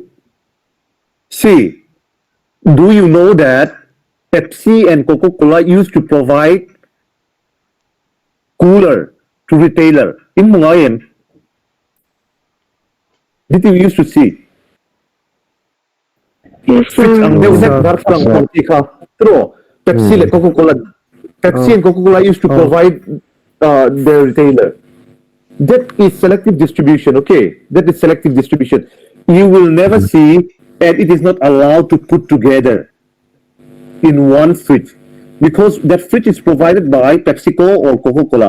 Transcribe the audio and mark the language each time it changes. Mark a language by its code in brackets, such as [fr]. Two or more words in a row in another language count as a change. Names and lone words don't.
[en] See, do you know that Pepsi and Coca-Cola used to provide cooler to retailer in Mangayan? Did you used to see? Yes, sir. Ang dewnek barang konti ka. True. Pepsi and Coca-Cola. Pepsi and Coca-Cola used to provide their retailer. That is selective distribution. Okay, that is selective distribution. You will never see, and it is not allowed to put together in one fridge because that fridge is provided by PepsiCo or Coca-Cola.